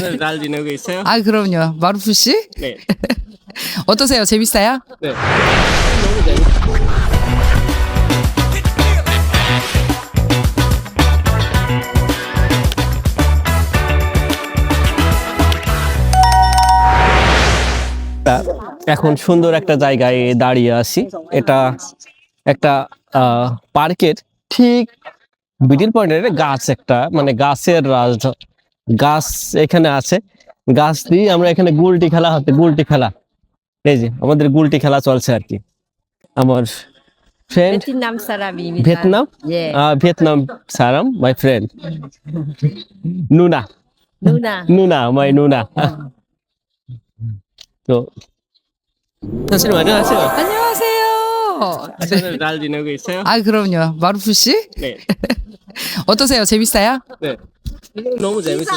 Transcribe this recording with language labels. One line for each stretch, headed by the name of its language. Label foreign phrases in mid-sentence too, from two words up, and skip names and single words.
Korean: 잘 지내고 있어요? 아, 그럼요. 마루프 씨? 네. 어떠세요? 재밌어요? 네. 너무 재밌어요.
Bangla: এখন সুন্দর একটা জায়গায় দাঁড়িয়ে আছি। এটা একটা পার্কের ঠিক মিডিল পয়েন্টের গাছ, একটা মানে গাছের গাছ এখানে আছে। গাছ দিয়ে আমরা এখানে গুলটি খেলা হতে, গুলটি খেলা, এই যে আমাদের গুলটি খেলা চলছে আর কি। আমার ফ্রেন্ড
Korean: Vietnam Sarami.
Bangla: ভিয়েতনাম, ভিয়েতনাম সারাম,
English: my friend
Bangla: নুনা,
Korean: Nuna. 누나, 마이 누나. 또 선생님 안녕하세요. 안녕하세요. 저는 잘 지내고 있어요? 아, 그럼요. 마루프 씨? 네. 어떠세요? 재밌어요? 네. 너무 재밌어요.